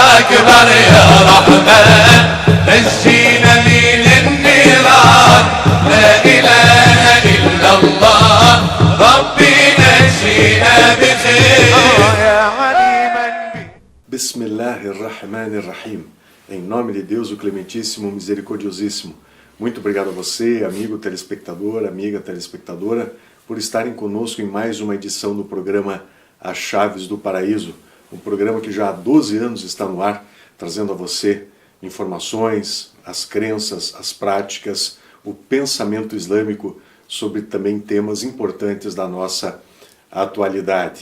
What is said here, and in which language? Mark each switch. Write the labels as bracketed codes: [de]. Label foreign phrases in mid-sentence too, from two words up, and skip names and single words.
[ar] أكبر يا رحمن نجينا من النيران لا إله إلا الله ربي نجينا بخير يا عليما بسم الله الرحمن الرحيم. [pt] Em nome de Deus, o Clementíssimo, Misericordiosíssimo. Muito obrigado a você, amigo telespectador, amiga telespectadora, por estarem conosco em mais uma edição do programa As Chaves do Paraíso, um programa que já há 12 anos está no ar, trazendo a você informações, as crenças, as práticas, o pensamento islâmico sobre também temas importantes da nossa atualidade.